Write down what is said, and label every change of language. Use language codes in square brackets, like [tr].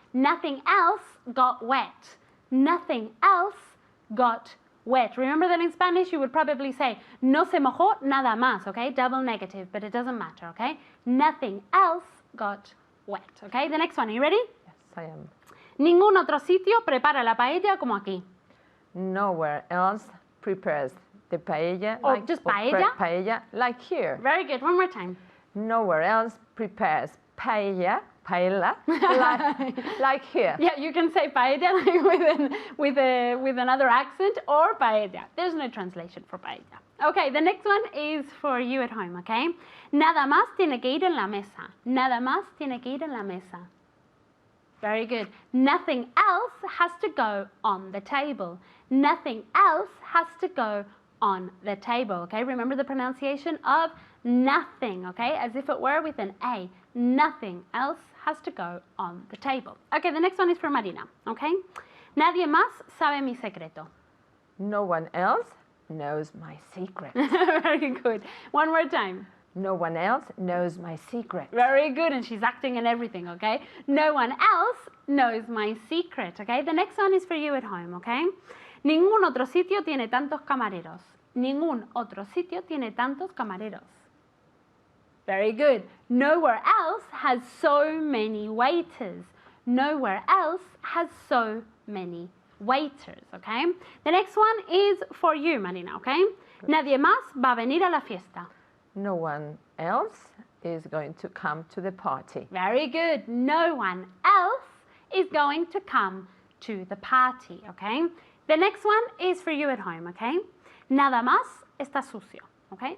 [en] Nothing else got wet. Nothing else got wet. Remember that in Spanish you would probably say [es] no se mojó nada más, [en] okay? Double negative, but it doesn't matter, okay? Nothing else got wet, okay? The next one, are you ready? Yes, I am. [es] Ningún otro sitio prepara la paella como aquí. [en] Nowhere else prepares the paella Or just paella? paella like here. Very good. One more time. Nowhere else prepares paella Paella, like here. Yeah, you can say paella like with another accent or paella. There's no translation for paella. Okay, the next one is for you at home, okay? [es] Nada más tiene que ir en la mesa. Nada más tiene que ir en la mesa. [en] Very good. Nothing else has to go on the table. Nothing else has to go on the table, okay? Remember the pronunciation of nothing, okay? As if it were with an A. Nothing else has to go on the table. Okay, the next one is for Marina, okay? [es] Nadie más sabe mi secreto. [en] No one else knows my secret. Very good. One more time. No one else knows my secret. Very good, and she's acting and everything, okay? No one else knows my secret, okay? The next one is for you at home, okay? [es] Ningún otro sitio tiene tantos camareros. Ningún otro sitio tiene tantos camareros. [en] Very good. Nowhere else has so many waiters. Nowhere else has so many waiters, okay? The next one is for you, Marina, okay? [es] Nadie más va a venir a la fiesta. [en] No one else is going to come to the party. Very good. No one else is going to come to the party, okay? The next one is for you at home, okay? [es] Nada más está sucio, okay?